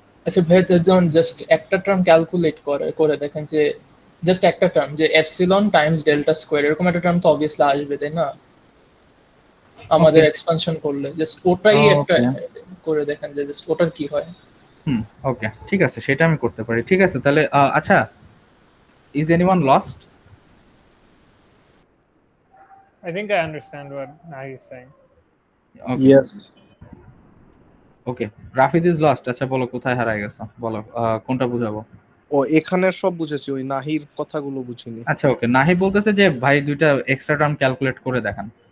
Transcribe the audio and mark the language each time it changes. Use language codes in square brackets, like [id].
[bn] আচ্ছা ভাই, যখন জাস্ট একটা টার্ম ক্যালকুলেট করে দেখেন যে জাস্ট একটা টার্ম যে এপসিলন টাইমস ডেল্টা স্কোয়ার, এরকম একটা টার্ম তো অবভিয়াসলি আসবে, তাই না? আমাদের এক্সপানশন করলে জাস্ট ওটাই একটা [en] okay, [bn] করে দেখেন যে জাস্ট ওটার কি হয়। ওকে, ঠিক আছে, সেটা আমি করতে পারি। ঠিক আছে, তাহলে আচ্ছা, [en] Is anyone lost? I think I understand what Nahi is saying. Okay, yes. Okay, Rafid is lost. [bn] আচ্ছা বলো কোথায় হারায় গেছো, বলো কোনটা বুঝাবো? ও এখানে সব বুঝেছি, ওই নাহির কথাগুলো বুঝিনি। আচ্ছা ওকে, নাহি বলতেছে যে ভাই দুইটা এক্সট্রা টার্ম ক্যালকুলেট করে দেখান।